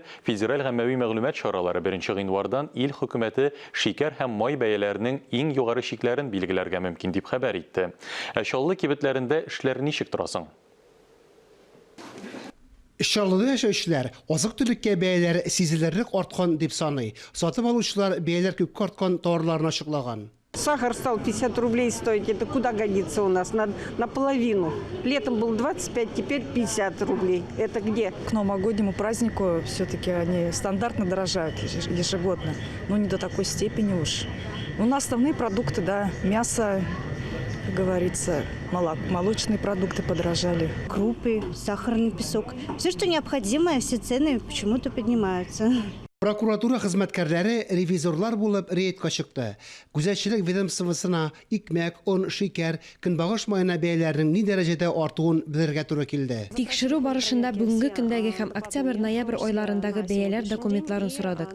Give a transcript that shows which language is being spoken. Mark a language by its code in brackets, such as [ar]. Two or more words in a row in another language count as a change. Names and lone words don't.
[tt] Федераль гаммәви мәгълүмат чаралары 1 гыйнвардан ил хөкүмәте шикәр һәм май бәяләренең иң югары шикләрен билгеләргә мөмкин дип хәбәр итте. Шаллы кибетләрендә эшләр ничек торасың? Шаллыда яшәүчеләр азык-төлеккә бәяләре сизелерлек арткан дип саный. Сатып алучылар бәяләр күпкә арткан товарларны ачыклаган. [ru] Сахар стал 50 рублей стоить. Это куда годится у нас? Наполовину. Летом был 25, теперь 50 рублей. Это где? К новогоднему празднику все-таки они стандартно дорожают ежегодно. Но не до такой степени уж. У нас основные продукты, да, мясо, как говорится, молочные продукты подорожали. Крупы, сахарный песок. Все, что необходимое, все цены почему-то поднимаются. [tt] Прокуратура хезмәткәрләре ревизорлар булып рейдка чыкты. Күзәтчелек ведомствосына икмәк, он, шикәр, көнбагыш маена бәяләренең ни дәрәҗәдә артуын белергә туры килде. Тикшерү барышында бүгенге көндәге һәм октябрь-ноябрь айларындагы бәяләр документларын сорадык.